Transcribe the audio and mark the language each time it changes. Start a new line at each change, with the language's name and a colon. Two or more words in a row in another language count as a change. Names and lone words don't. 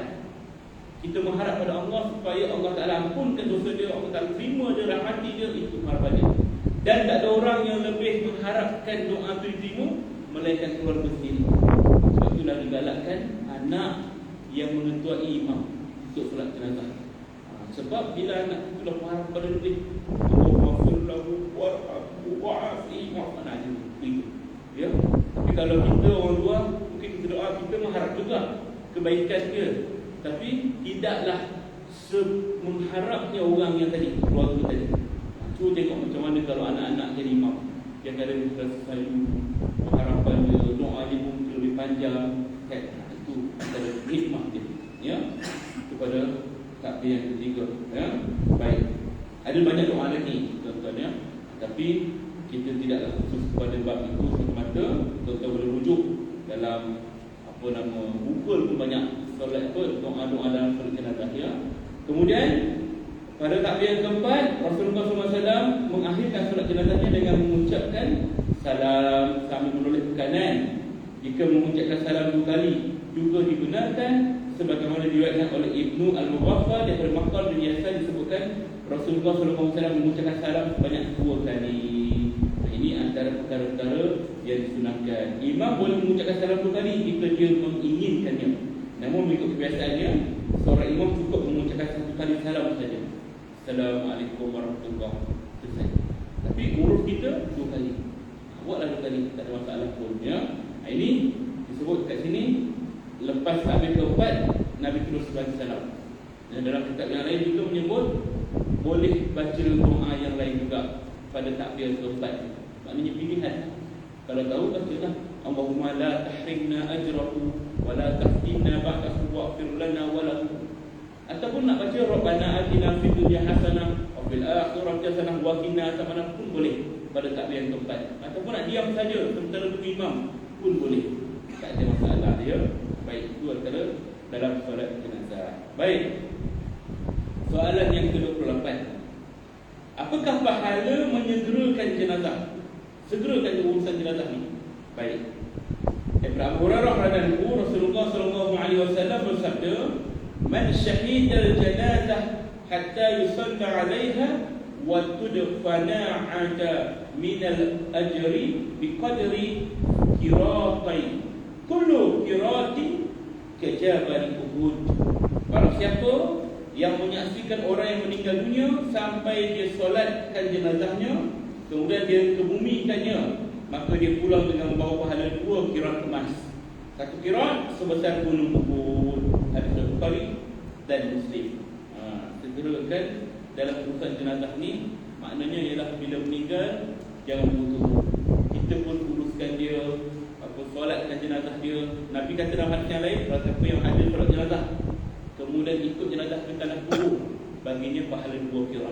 Malay: Kita mengharap pada Allah supaya Allah Ta'ala ampunkan dosa dia, Allah Ta'ala terima dia, rahmati dia. Itu harapan dia. Dan tak ada orang yang lebih mengharapkan doa itu diterima melainkan keluarga sendiri. Sebab itulah digalakkan anak yang mengetuai imam untuk solat jenazah. Sebab bila anak itu dah mengharap pada dia,
Arabic: اللهم اغفر له وارحمه وعافه واعف عنه.
Malay: Ya. Tapi kalau kita orang luar, mungkin kita doa, kita mengharap juga kebaikan dia, tapi tidaklah semengharapnya orang yang tadi, keluarga tadi. Cuba tengok macam mana kalau anak-anak jadi imam. Dia kadang selalu harapan dia, doa dia mungkin lebih panjang kan? Itu antara hikmah dia, ya, kepada takbir yang ketiga, ya. Baik, ada banyak doa lagi tuan-tuan, ya. Tapi kita tidaklah khusus kepada bab itu semata-mata. Tuan-tuan boleh rujuk dalam buku pun banyak solat doa-doa dalam solat jenazah, ya. Kemudian pada takbir yang keempat, Rasulullah SAW mengakhirkan solat jenazahnya dengan mengucapkan salam sambil menoleh ke kanan. Jika mengucapkan salam 2 kali juga dibenarkan, sebagaimana diriwayatkan oleh Ibnu Al-Muwaffaq daripada Maqal bin Yasar, disebutkan Rasulullah SAW mengucapkan salam sebanyak 2 kali. Ini antara perkara-perkara yang disunahkan. Imam boleh mengucapkan salam 2 kali jika dia menginginkannya. Namun mengikut kebiasaannya, seorang imam cukup mengucapkan 1 kali salam saja.
Arabic: السلام عليكم ورحمة الله وبركاته.
Malay: Selesai. Tapi urus kita 2 kali. Buatlah 2 kali, tak ada masalah pun, ya. Ini disebut kat sini, lepas takbir keempat Nabi terus bagi salam. Dan dalam kitab yang lain juga menyebut boleh baca doa yang lain juga pada takbir keempat. Maknanya pilihan. Kalau tahu bacalah
Arabic: اللهم لا تحرمنا أجره ولا تفتنا بعده واغفر لنا وله.
Malay: Ataupun nak baca
Arabic: ربنا آتنا في الدنيا حسنة وفي الآخرة حسنة وقنا عذاب النار
Malay: pun boleh pada takbir yang keempat. Ataupun nak diam saja sementara tunggu imam pun boleh. Tak ada masalah, ya. Baik, itu antara dalam solat jenazah. Baik. Soalan yang ke-28. Apakah pahala menyegerakan jenazah? Segerakan urusan jenazah ni. Baik. Ibnu Abu Hurairah
Arabic: رضي الله عنه,
Malay: Rasulullah
Arabic: صلى الله عليه وسلم
Malay: bersabda,
Arabic: "من شهد الجنازة حتى يصلى عليها وتدفن عاد من الأجر بقدر قيراطين كل قيراط كجبل أحد.
Malay: Barang siapa yang menyaksikan orang yang meninggal dunia sampai dia solatkan jenazahnya, kemudian dia kebumikannya, maka dia pulang dengan membawa pahala 2 qirat emas. 1 qirat sebesar gunung Uhud. Hadis Bukhari dan Muslim. Segerakan dalam urusan jenazah ni, maknanya ialah bila meninggal jangan putus. Kita pun uruskan dia, solatkan jenazah dia. Nabi kata dalam hadis yang lain, kalau siapa yang ada solat jenazah kemudian ikut jenazah ke tanah kubur, baginya pahala 2 qirat.